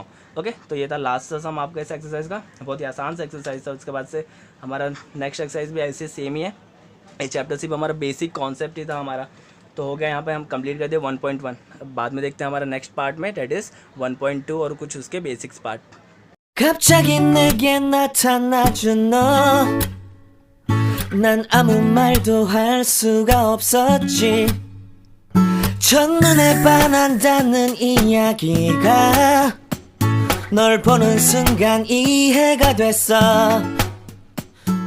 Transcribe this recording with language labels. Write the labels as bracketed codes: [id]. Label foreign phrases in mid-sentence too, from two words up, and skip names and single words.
[hi] ओके, तो ये था [en] last sum [hi] आपका इस एक्सरसाइज का, बहुत ही आसान सा एक्सरसाइज था। उसके बाद से हमारा [en] next exercise [hi] भी ऐसे सेम ही है। ये चैप्टर सिर्फ हमारा [en] basic concept [hi] ही था हमारा, तो हो गया यहाँ पे हम कंप्लीट कर दिए 1.1। अब बाद में देखते हैं हमारा [en] next part [hi] में, [en] that is 1.2 [hi] और कुछ उसके [en] basics part. [ko] 갑자기 내게 나타나준 너, 난 아무 말도 할 수가 없었지. 첫눈에 반한다는 이야기가 널 보는 순간 이해가 됐어.